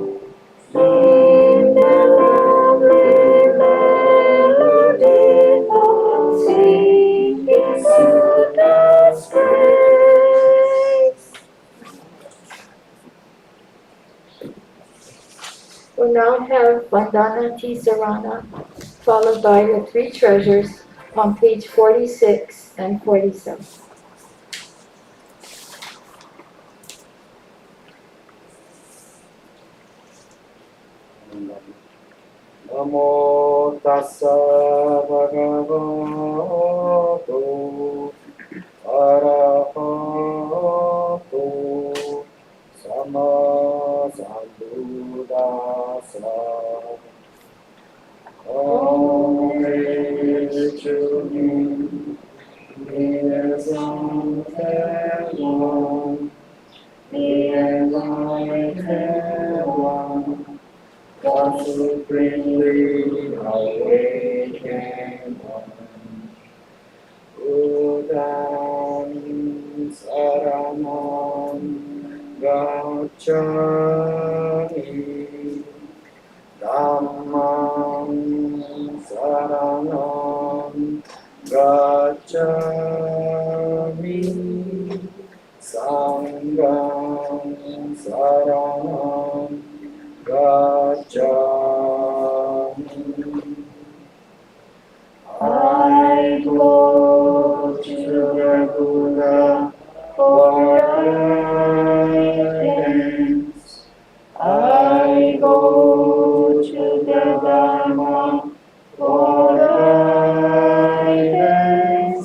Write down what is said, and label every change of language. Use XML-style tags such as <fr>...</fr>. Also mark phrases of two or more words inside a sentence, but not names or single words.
<en>In the lovely melody of singing Buddha's praise. We'll now have Vandana Tisarana, followed by the three treasures on page 46 and 47.</en> <pi>Namo tassa bhagavato arahato sama sambuddhassa. Om Chuni Niyasam Tevam Niyasam</pi> <en>God supremely awakened one,</en> <pi>Buddham Saranam Gacchami, Dhammam Saranam Gacchami, Sangham Saranam Gacchami.</pi> <en>I go to the Buddha for guidance. I go to the Dharma for guidance.</en>